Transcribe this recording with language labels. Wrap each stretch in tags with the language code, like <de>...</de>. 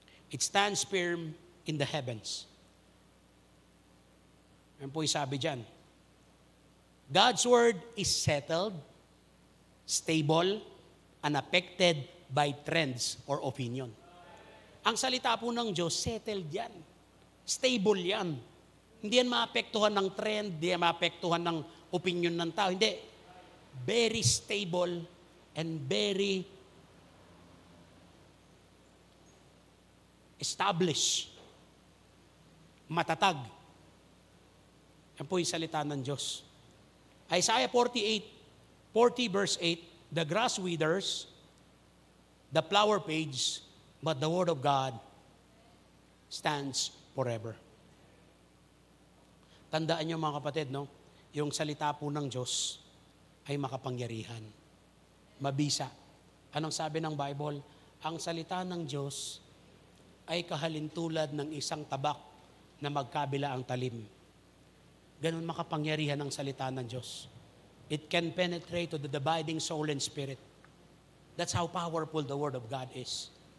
<en>It stands firm in the heavens.</en> <tl>Yan po yung sabi dyan.</tl> <en>God's word is settled, stable, unaffected by trends or opinion.</en> <tl>Ang salita po ng Diyos, settled yan. Stable yan. Hindi yan maapektuhan ng trend, hindi yan maapektuhan ng opinion ng tao. Hindi.</tl> <en>Very stable and very established. Matatag.</en> <tl>Yan po yung salita ng Diyos.</tl> <en>Isaiah 40 verse 8, the grass withers, the flower fades, but the word of God stands forever.</en> <tl>Tandaan niyo mga kapatid, no? Yung salita po ng Diyos ay makapangyarihan. Mabisa. Anong sabi ng Bible? Ang salita ng Diyos ay kahalintulad ng isang tabak na magkabila ang talim. Ganun makapangyarihan ang salita ng Diyos.</tl> <en>It can penetrate to the dividing soul and spirit. That's how powerful the Word of God is.</en>